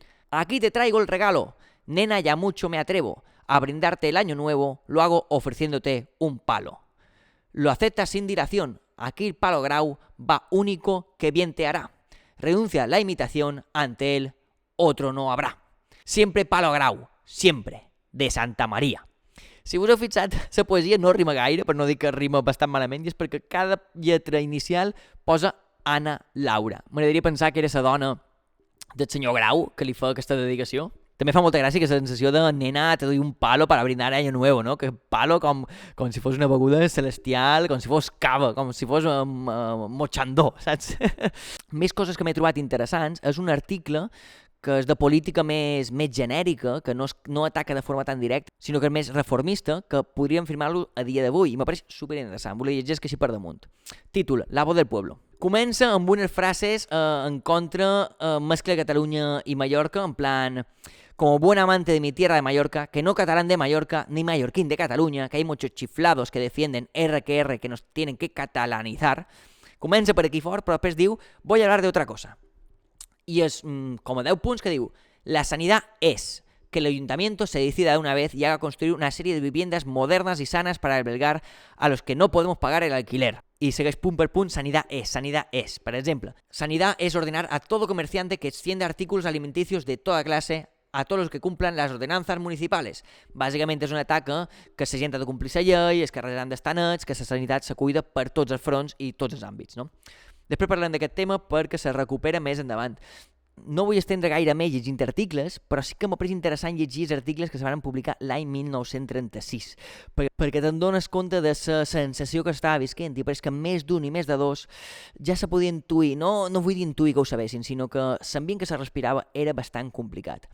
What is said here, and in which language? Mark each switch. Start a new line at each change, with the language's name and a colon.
Spanish: Aquí te traigo el regalo. Nena, ya mucho me atrevo a brindarte el año nuevo. Lo hago ofreciéndote un palo. Lo aceptas sin dilación. Aquí el palo grau va único que bien te hará. Renuncia a la imitación, ante él otro no habrá. Siempre palo grau, siempre, de Santa Maria.
Catalan: Si us heu fixat, la poesia no rima gaire, per no dir que rima bastant malament, i és perquè cada lletra inicial posa Anna Laura. M'agradaria pensar que era la dona del senyor Grau que li fa aquesta dedicació, També fa molta gràcia que la sensació de
Spanish: nena te doy un palo para brindar año nuevo,
Catalan: no? Que palo com si fos una beguda celestial, com si fos cava, com si fos mochandó, saps? Més coses que m'he trobat interessants és un article que és de política més genèrica, que no ataca de forma tan directa, sinó que és més reformista, que podríem firmar-lo a dia d'avui, i m'apareix superinteressant. Volia llegir que així per damunt.
Spanish: Títol: La voz del pueblo.
Catalan: Comença amb unes frases en contra, mezcla Catalunya i Mallorca, en plan:
Spanish: como buen amante de mi tierra de Mallorca, que no catalán de Mallorca, ni mallorquín de Cataluña, que hay muchos chiflados que defienden que nos tienen que catalanizar.
Catalan: Comença per aquí fort, però després diu:
Spanish: voy a hablar de otra cosa. Y es como 10 puntos que digo: la sanidad es que el ayuntamiento se decida de una vez y haga construir una serie de viviendas modernas y sanas para albergar a los que no podemos pagar el alquiler. Y
Catalan: segueix punt per punt:
Spanish: sanidad es. Por ejemplo, sanidad es ordenar a todo comerciante que extienda artículos alimenticios de toda clase a todos los que cumplan las ordenanzas municipales.
Catalan: Bàsicament és un atac que la gent ha de complir la llei, els carrers han d'estar nets, que la sanitat se cuida per tots els fronts i tots els àmbits, no? Després parlem d'aquest tema perquè se recupera més endavant. No vull estendre gaire més llegint articles, però sí que m'ha pareix interessant llegir els articles que se van publicar l'any 1936, perquè te'n dones compte de la sensació que estava visquent, i pareix que més d'un i més de dos ja se podia intuir, no vull dir intuir que ho sabessin, sinó que l'ambient que se respirava era bastant complicat.